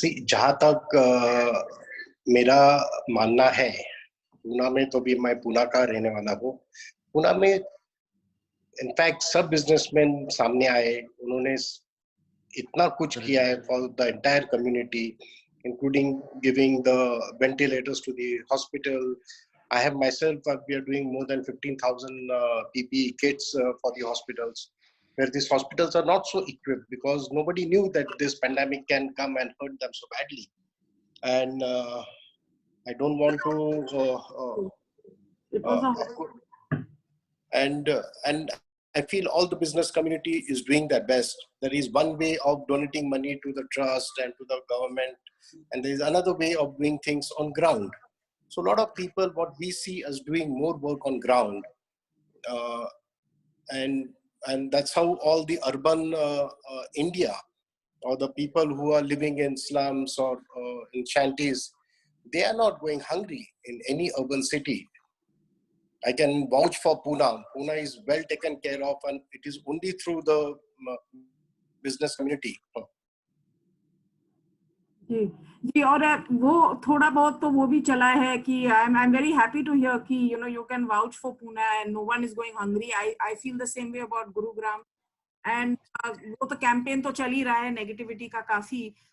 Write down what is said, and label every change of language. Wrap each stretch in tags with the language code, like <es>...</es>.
<hi>जहाँ तक मेरा मानना है, पूना में तो भी मैं पूना का रहने वाला हूँ। पूना में इनफैक्ट सब बिजनेसमैन सामने आए, उन्होंने इतना कुछ किया है</hi> <en>For the entire community, including giving the ventilators to the hospital. I have myself, we are doing more than 15,000 PPE kits for the hospitals, where these hospitals are not so equipped because nobody knew that this pandemic can come and hurt them so badly. And I don't want to and I feel all the business community is doing their best. There is one way of donating money to the trust and to the government, and there is another way of doing things on ground. So a lot of people, what we see as doing more work on ground, and that's how all the urban India, or the people who are living in slums or in shanties, they are not going hungry in any urban city. I can vouch for Pune. Pune is well taken care of, and it is only through the business community.</en> <hi>जी जी, और वो थोड़ा बहुत तो वो भी चला है कि</hi> <en>I am very happy to hear कि you know you can vouch for Pune and no one is going hungry. I feel the same way about Gurugram, and</en> <hi>वो तो कैंपेन तो चल ही रहा है नेगेटिविटी का काफी।</hi>